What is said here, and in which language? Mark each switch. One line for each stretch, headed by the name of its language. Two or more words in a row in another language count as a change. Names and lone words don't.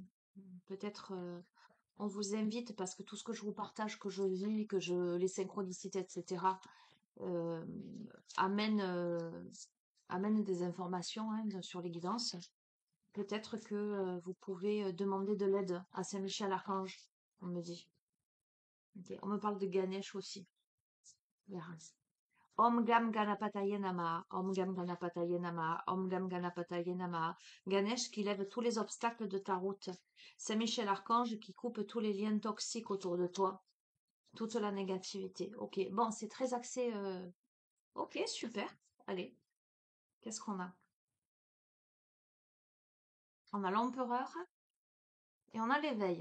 French: Peut-être on vous invite parce que tout ce que je vous partage, que je vis, les synchronicités, etc., euh, amène, amène des informations hein, sur les guidances. Peut-être que vous pouvez demander de l'aide à Saint-Michel Archange, on me dit. Ok. On me parle de Ganesh aussi. Verra.
Sanskrit: ॐ गं गणपतये नमः ॐ गं गणपतये नमः ॐ गं गणपतये नमः.
French: Ganesh qui lève tous les obstacles de ta route. Saint-Michel Archange qui coupe tous les liens toxiques autour de toi. Toute la négativité. Ok, bon, c'est très axé. Ok, super. Allez, qu'est-ce qu'on a? On a l'empereur et on a l'éveil.